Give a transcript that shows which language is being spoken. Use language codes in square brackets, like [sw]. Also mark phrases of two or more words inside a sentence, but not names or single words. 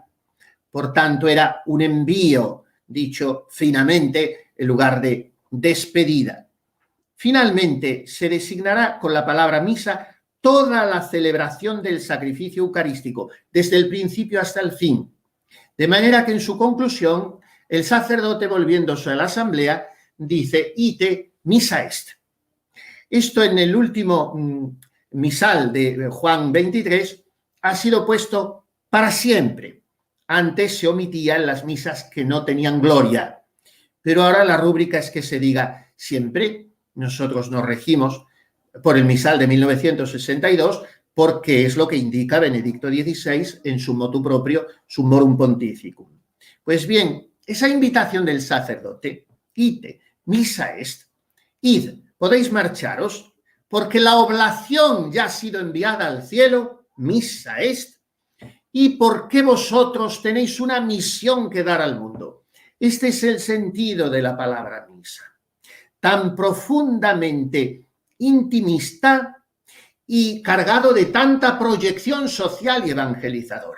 [es] Por tanto, era un envío, dicho finamente, en lugar de despedida. Finalmente, se designará con la palabra misa toda la celebración del sacrificio eucarístico, desde el principio hasta el fin. De manera que en su conclusión, el sacerdote, volviéndose a la asamblea, dice, [la] ite missa est. [es] Esto en el último misal de Juan 23 ha sido puesto para siempre. Antes se omitía en las misas que no tenían gloria, pero ahora la rúbrica es que se diga siempre. Nosotros nos regimos por el misal de 1962 porque es lo que indica Benedicto XVI en su [la] motu proprio, [es] Summorum Pontificum. Pues bien, esa invitación del sacerdote, [la] ite, missa est, id, [es] podéis marcharos, porque la oblación ya ha sido enviada al cielo, [la] missa est, [es] y porque vosotros tenéis una misión que dar al mundo. Este es el sentido de la palabra misa, tan profundamente intimista y cargado de tanta proyección social y evangelizadora.